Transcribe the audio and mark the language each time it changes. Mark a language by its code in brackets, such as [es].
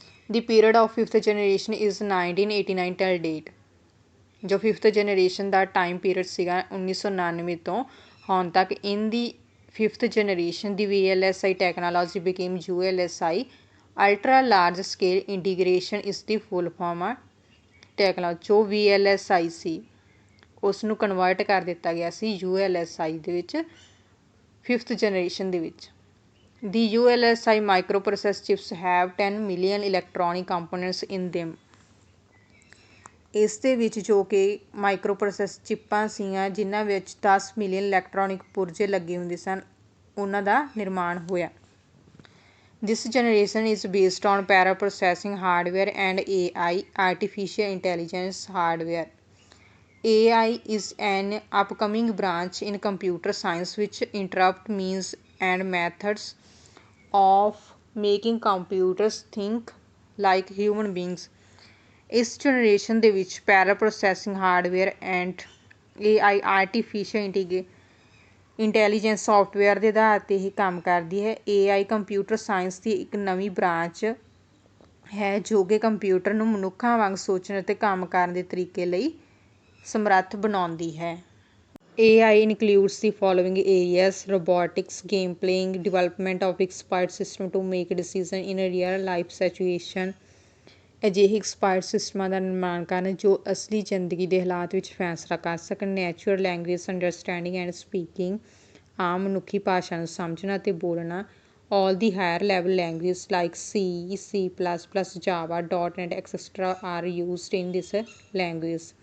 [en] The period of fifth generation is 1989 till date. [pa] ਜੋ fifth generation ਦਾ time period ਸੀਗਾ 1999 ਤੋਂ ਹੁਣ ਤੱਕ। [en] in the fifth generation ਦੀ VLSI technology became ULSI, ultra large scale integration [pa] ਇਸ ਦੀ full form ਆ [en] Technology. [pa] ਜੋ VLSI ਸੀ ਉਸ ਨੂੰ ਕਨਵਰਟ ਕਰ ਦਿੱਤਾ ਗਿਆ ਸੀ ULSI ਦੇ ਵਿੱਚ ਫਿਫਥ ਜਨਰੇਸ਼ਨ ਦੇ ਵਿੱਚ। [en] The ULSI micro process chips have 10 million electronic components in them. [pa] ਇਸ ਦੇ ਵਿੱਚ ਜੋ ਕਿ ਮਾਈਕਰੋ ਪ੍ਰੋਸੈਸ ਚਿੱਪਾਂ ਸੀਗੀਆਂ ਜਿਨ੍ਹਾਂ ਵਿੱਚ 10 ਮਿਲੀਅਨ ਇਲੈਕਟ੍ਰੋਨਿਕ ਪੁਰਜੇ ਲੱਗੇ ਹੁੰਦੇ ਸਨ, ਉਹਨਾਂ ਦਾ ਨਿਰਮਾਣ ਹੋਇਆ। [en] This generation is based on para processing hardware and AI, artificial intelligence hardware. AI is an upcoming branch in computer science which interrupt means and methods of making computers think like human beings. [pa] ਇਸ generation ਦੇ ਵਿੱਚ ਪੈਰਾ processing hardware and AI, artificial intelligence software ਦੇ ਆਧਾਰ 'ਤੇ ਹੀ ਕੰਮ ਕਰਦੀ ਹੈ। AI computer science ਦੀ ਇੱਕ ਨਵੀਂ ਬ੍ਰਾਂਚ ਹੈ ਜੋ ਕਿ ਕੰਪਿਊਟਰ ਨੂੰ ਮਨੁੱਖਾਂ ਵਾਂਗ ਸੋਚਣ ਅਤੇ ਕੰਮ ਕਰਨ ਦੇ ਤਰੀਕੇ ਲਈ ਸਮਰੱਥ ਬਣਾਉਂਦੀ ਹੈ। [en] AI includes the following areas: robotics, game playing, development of expert system to make decision in a real life situation. [pa] ਅਜਿਹੇ ਐਕਸਪਰਟ ਸਿਸਟਮਾਂ ਦਾ ਨਿਰਮਾਣ ਕਰਨ ਜੋ ਅਸਲੀ ਜ਼ਿੰਦਗੀ ਦੇ ਹਾਲਾਤ ਵਿੱਚ ਫੈਸਲਾ ਕਰ ਸਕਣ। [en] natural language understanding and speaking, [pa] ਆਮ ਮਨੁੱਖੀ ਭਾਸ਼ਾ ਨੂੰ ਸਮਝਣਾ ਅਤੇ ਬੋਲਣਾ। [en] All the higher level language like C, C++, Java, .NET etcetera are used in this language.